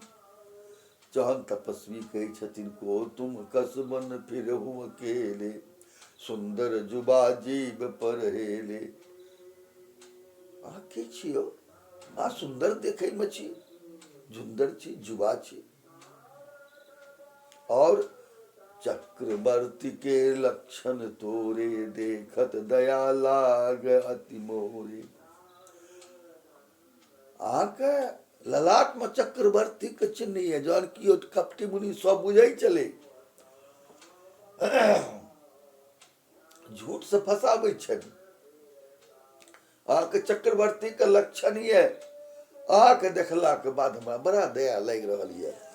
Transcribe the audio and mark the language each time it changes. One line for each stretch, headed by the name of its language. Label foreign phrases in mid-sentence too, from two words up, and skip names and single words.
Maithili: चहन तपस्वी कहै छथिन,
Awadhi: को तुम कसबन फिरहु अकेले, सुंदर जुबा जीव पर हेले।
Maithili: अहाँ के छियौ? अहाँ सुंदर देखै में छी, सुंदर छी, जुबा छी, और
Awadhi: चक्रवर्ती के लक्षण तोरे, देखत दया लाग अति मोरे।
Maithili: अहाँके ललाट में चक्रवर्ती के चिन्ह है, जहन कियो कपटी मुनि सब बुझै चले, झूठ से फंसाबै छथि। अहाँके चक्रवर्ती के लक्षण ये, अहाँके देखला के बाद हमरा बड़ा दया लागि रहल ये।